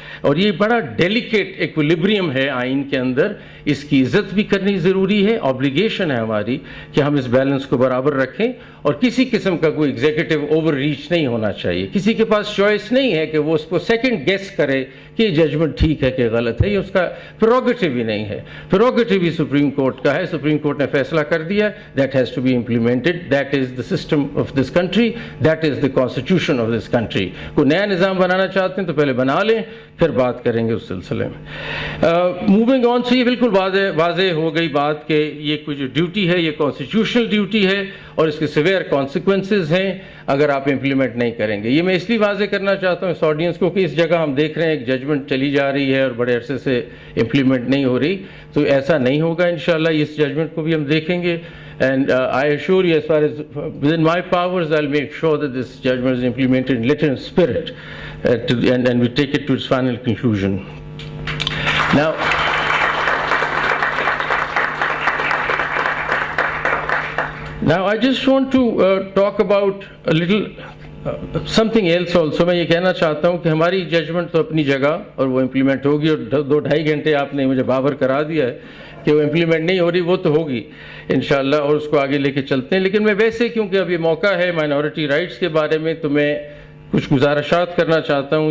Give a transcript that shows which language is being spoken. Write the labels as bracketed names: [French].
[Urdu] اور یہ بڑا ڈیلیکیٹ ایکولیبریم ہے آئین کے اندر، اس کی عزت بھی کرنی ضروری ہے. آبلیگیشن ہے ہماری کہ ہم اس بیلنس کو برابر رکھیں، اور کسی قسم کا کوئی ایگزیکٹو اوور ریچ نہیں ہونا چاہیے. کسی کے پاس چوائس نہیں ہے کہ وہ اس کو سیکنڈ گیس کرے کہ یہ ججمنٹ ٹھیک ہے کہ غلط ہے، یہ اس کا پروگیٹو ہی نہیں ہے. پروگیٹو ہی سپریم کورٹ کا ہے. سپریم کورٹ نے فیصلہ کر دیا، [English] that has to be implemented, that is the system of this country, [Urdu] that is the constitution of this country. کوئی نیا نظام بنانا چاہتے ہیں تو پہلے بنا لیں، پھر بات کریں گے اس سلسلے میں. موونگ آن سے یہ بالکل واضح ہو گئی بات کہ یہ کوئی جو ڈیوٹی ہے یہ کانسٹیٹیوشنل ڈیوٹی ہے، اور اس کے سیویئر کانسیکوینسز ہیں اگر آپ امپلیمنٹ نہیں کریں گے. یہ میں اس لیے واضح کرنا چاہتا ہوں اس آڈینس کو کہ اس جگہ ہم دیکھ رہے ہیں ایک ججمنٹ چلی جا رہی ہے اور بڑے عرصے سے امپلیمنٹ نہیں ہو رہی، تو ایسا نہیں ہوگا انشاءاللہ. اس ججمنٹ کو بھی ہم دیکھیں گے. [English] And I assure you, as far as within my powers, I'll make sure that this judgment is implemented in letter and spirit, and we take it to its final conclusion. Now I just want to talk about a little something else also. [Urdu] میں یہ کہنا چاہتا ہوں کہ ہماری judgment تو اپنی جگہ اور وہ امپلیمنٹ ہوگی، اور 2-2.5 گھنٹے آپ نے مجھے بابر کرا دیا ہے کہ وہ امپلیمنٹ نہیں ہو رہی، وہ تو ہوگی انشاءاللہ، اور اس کو آگے لے کے چلتے ہیں. لیکن میں ویسے کیونکہ اب یہ موقع ہے مائنورٹی رائٹس کے بارے میں، تو میں کچھ گزارشات کرنا چاہتا ہوں.